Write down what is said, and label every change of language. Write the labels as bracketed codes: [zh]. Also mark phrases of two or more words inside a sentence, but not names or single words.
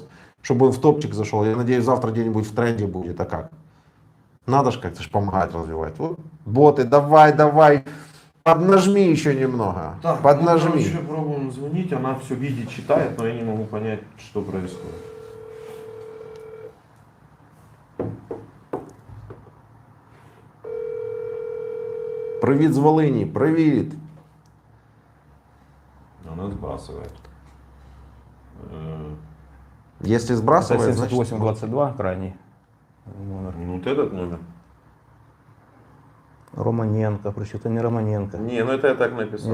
[ru] Чтобы он в топчик зашел. Я надеюсь, завтра где-нибудь в тренде будет. А как? Надо же как-то ж помогать развивать. Вот. Боты, давай, давай. Поднажми еще немного. Так, Поднажми. мы, короче, пробуем звонить, она все видит, читает, но я не могу понять, что происходит. [uk] Привіт з Волині, привіт. [ru] Она сбрасывает. Если Это сбрасывает, значит... 7822 крайний номер. Ну, вот этот номер. Романенко, причем не Романенко. Не, ну это я так написал.